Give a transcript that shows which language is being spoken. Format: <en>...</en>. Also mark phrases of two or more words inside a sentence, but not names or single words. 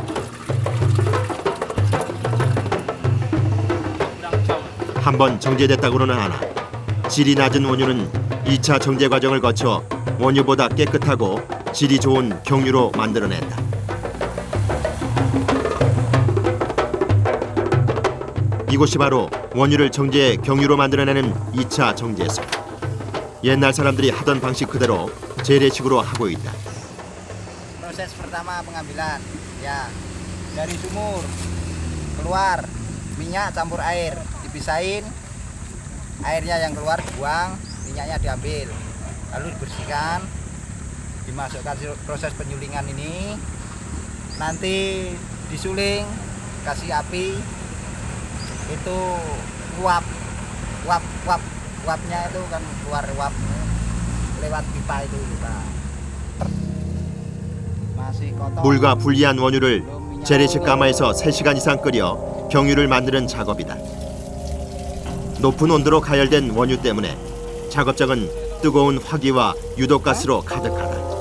<ko>한번 정제됐다고는 하나 질이 낮은 원유는 2차 정제 과정을 거쳐 원유보다 깨끗하고 질이 좋은 경유로 만들어낸다. 이곳이 바로 원유를 정제해 경유로 만들어내는 2차 정제소. 옛날 사람들이 하던 방식 그대로 재래식으로 하고 있다.</ko> <id>Proses pertama pengambilan, ya dari sumur keluar minyak campur air, dipisahin, airnya yang keluar dibuang, minyaknya diambil, lalu dibersihkan, dimasukkan proses penyulingan ini, nanti disuling, kasih api, itu uapnya itu kan keluar uap lewat pipa itu kita.</id> <ko>물과 분리한 원유를 재래식 가마에서 3시간 이상 끓여 경유를 만드는 작업이다. 높은 온도로 가열된 원유 때문에 작업장은 뜨거운 화기와 유독가스로 가득하다.</ko>